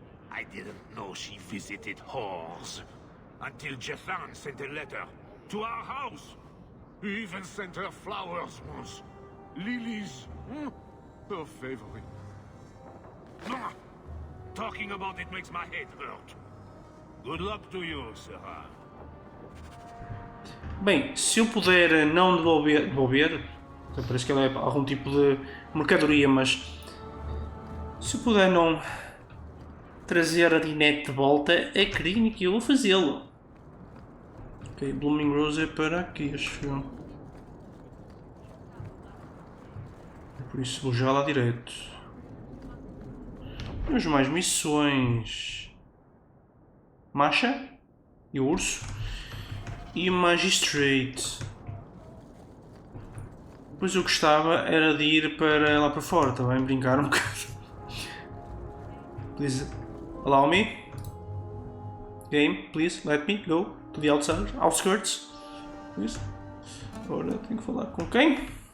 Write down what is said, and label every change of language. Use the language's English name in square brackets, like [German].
[English] I didn't know she visited whores. Until Jethan sent a letter to our house. He even sent her flowers once. Lilies. Her favorite. Ah, talking about it makes my head hurt. Good luck to you, Sarah. [Portuguese] Bem, se eu puder não devolver, parece que ela é algum tipo de mercadoria, mas se eu puder não trazer a Ninette de volta, acredito que eu vou fazê-lo. Ok, Blooming Rose é para aqui, acho eu. Por isso vou já lá direto. Temos mais missões. Masha e o urso. E Magistrate. Depois eu gostava era de ir para lá para fora, também brincar um bocado. [English] Please allow me. Game, please let me go to the outside, outskirts. Please. [Portuguese] Agora tenho que falar com quem?